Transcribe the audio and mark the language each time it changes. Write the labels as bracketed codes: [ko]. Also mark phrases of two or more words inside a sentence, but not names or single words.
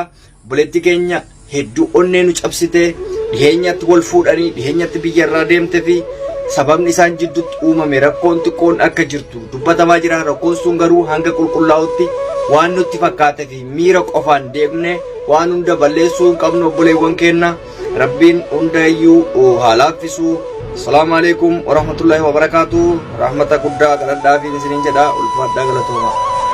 [om] Obboleettii keenya hedduu onnee nu cabsitee dhiheenyatti wal fuudhanii dhiheenyatti biyya irraa deemte fi sababni isaan jidduutti uumame rakkoon xiqqoon akka jirtu dubbatamaa jira. Rakkoon sun garuu hanga qulqullaa'utti waan nutti fakkaate fi miira qofaan deemne waan hunda balleessuu hin qabnu. Obboleewwan keenya rabbiin hundayyuu haa laaffisu. [ar] السلام عليكم ورحمة الله وبركاته. [om] Rahmata guddaa galadhaa fi isiniin jedha ulfaadhaa galatooma.